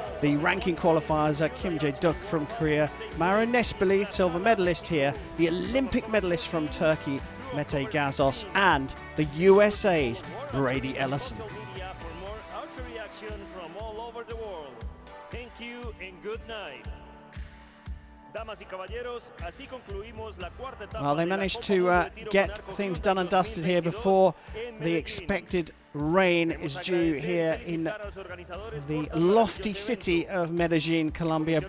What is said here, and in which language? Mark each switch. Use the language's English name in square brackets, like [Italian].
[English] The ranking qualifiers are Kim Jae-duk from Korea, Mauro Nespoli, silver medalist here, the Olympic medalist from Turkey, Mete Gazos, and the USA's Brady Ellison. For more archery action from all over the world. Thank you and good night. [Spanish] Damas y caballeros, así concluimos la cuarta etapa. [English] Well, they managed to get things done and dusted here before the expected rain is due here in the lofty city of Medellin, Colombia.